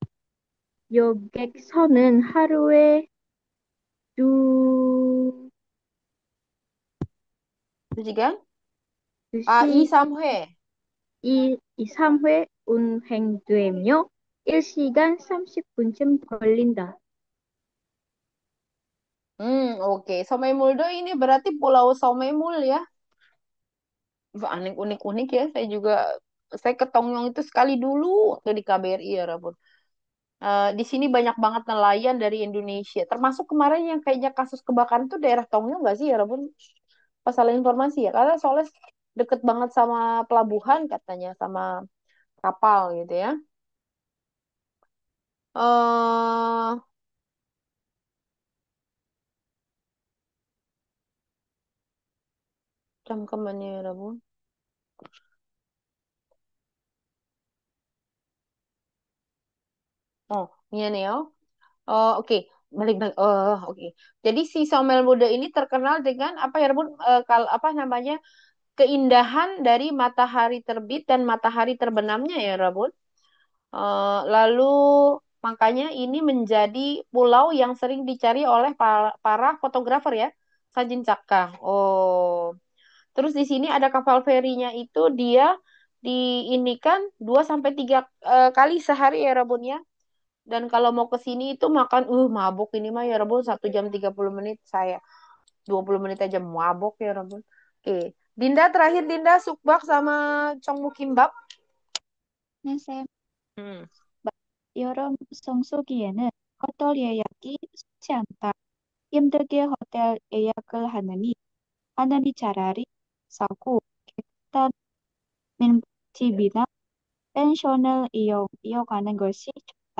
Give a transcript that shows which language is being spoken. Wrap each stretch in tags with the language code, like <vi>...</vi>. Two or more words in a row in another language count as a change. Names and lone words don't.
<ko>여객선은 하루에 두,</ko> <id>Terus</id> <ko>시, 2, 3회. 3회 운행되며 1시간 30분쯤 걸린다.</ko> <id>Oke. Somemuldo ini berarti Pulau Somemul ya. Wah, unik-unik ya. Saya ke Tongyong itu sekali dulu waktu di KBRI ya, Rabun. Di sini banyak banget nelayan dari Indonesia. Termasuk kemarin yang kayaknya kasus kebakaran itu daerah Tongyong nggak sih ya, Rabun? Pas salah informasi ya. Karena soalnya deket banget sama pelabuhan katanya, sama kapal gitu ya.</id> <ko>eh 잠깐만요, 여러분. 미안해요.</ko> <id>Oke, balik-balik. Oke. Jadi si Somel Muda ini terkenal dengan apa ya, Rebun? Kalau apa namanya keindahan dari matahari terbit dan matahari terbenamnya ya, Rebun. Lalu makanya ini menjadi pulau yang sering dicari oleh para fotografer ya, Sajin Caka. Oh, terus di sini ada kapal ferinya itu dia diinikan 2 sampai 3 kali sehari ya, Rebun ya. Dan kalau mau ke sini itu makan, mabuk ini mah ya Rebun 1 jam 30 menit saya 20 menit aja mabuk ya Rebun. Oke, Dinda terakhir Dinda sukbak sama Congmu Kimbap.</id> <ko>네, 쌤. Hmm. 여름 성수기에는 호텔 예약이 쉽지 않다. 힘들게 호텔 예약을 하느니 차라리 싸고 깨끗한 민집이나 펜션을 이용하는 것이 좋다.</ko>